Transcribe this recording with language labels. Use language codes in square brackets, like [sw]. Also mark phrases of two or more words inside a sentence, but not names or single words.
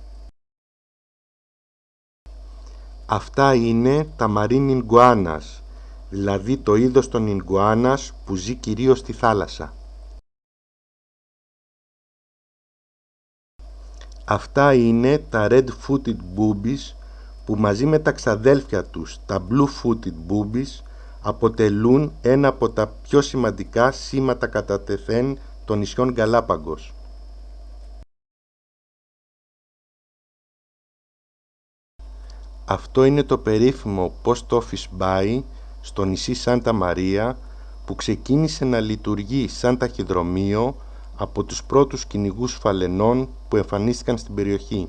[el] Αυτά είναι τα [en] marine iguanas, [el] δηλαδή το είδος των iguanas που ζει κυρίως στη θάλασσα. Αυτά είναι τα [en] red-footed boobies [el] που μαζί με τα ξαδέλφια τους, τα [en] blue-footed boobies, [el] αποτελούν ένα από τα πιο σημαντικά σήματα κατά τεθέν των νησιών Γκαλάπαγκος. Αυτό είναι το περίφημο Post Office Bay στο νησί Σάντα Μαρία που ξεκίνησε να λειτουργεί σαν ταχυδρομείο από τους πρώτους κυνηγούς φαλενών που εμφανίστηκαν στην περιοχή.